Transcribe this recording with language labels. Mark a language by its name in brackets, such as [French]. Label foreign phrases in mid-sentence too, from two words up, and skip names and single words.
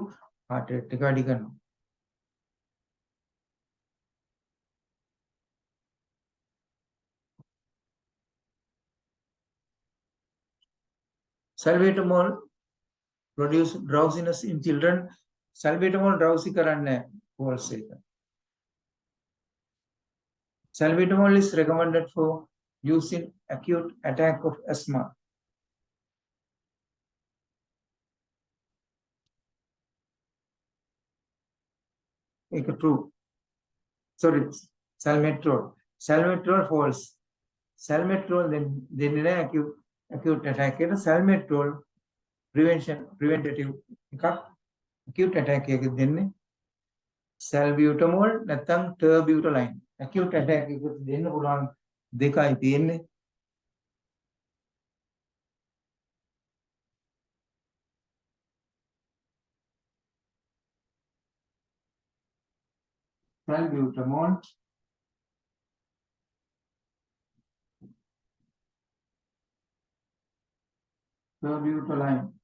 [English] Heart rate ටික Salbutamol produce drowsiness in children. [Sinhala] Salbutamol drowsy කරන්නේ false එක. [English] Salbutamol is recommended for use in acute attack of asthma. It's true. Sorry, salmeterol. Salmeterol false. Salmeterol then acute attack. [Sinhala] Salmeterol preventative [English] acute attack [Sinhala] එක දෙන්නේ. Salbutamol නැත්නම් terbutaline. [English] Acute attack [Sinhala] එක දෙන්න පුළුවන් දෙකයි තියෙන්නේ. Salbutamol terbutaline.